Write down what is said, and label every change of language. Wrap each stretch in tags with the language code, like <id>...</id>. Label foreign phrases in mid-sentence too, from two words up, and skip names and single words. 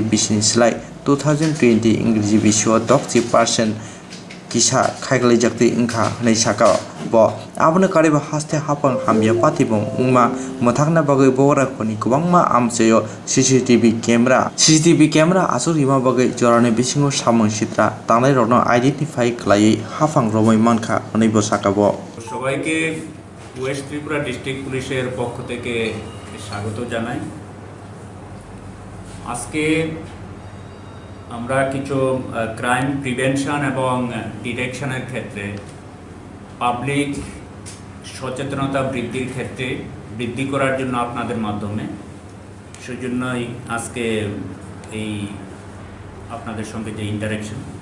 <trp>bisini slai 2020 ingreji bisio 10% kisa khakli jati ungkha khanai saka bo aboni kariba haste hapang hamye patimung uma mothakna bagai bogra khoni kubangma amcheyo</trp> <en>CCTV camera</en> <trp>asurima bagai jorane bisingo samung sitra tangnai rokno identify khlai hafang romoi manka onaibo sakabo</trp> <bn>সবাইকে ওয়েস্ট ত্রিপুরা ডিস্ট্রিক্ট পুলিশের পক্ষ থেকে স্বাগত জানাই আজকে আমরা কিছু</bn> <en>crime prevention</en> <bn>এবং ডিটেকশনের ক্ষেত্রে পাবলিক সচেতনতা বৃদ্ধি করার জন্য আপনাদের মাধ্যমে সেজন্যই আজকে এই আপনাদের সঙ্গে যে ইন্টারেকশন</bn>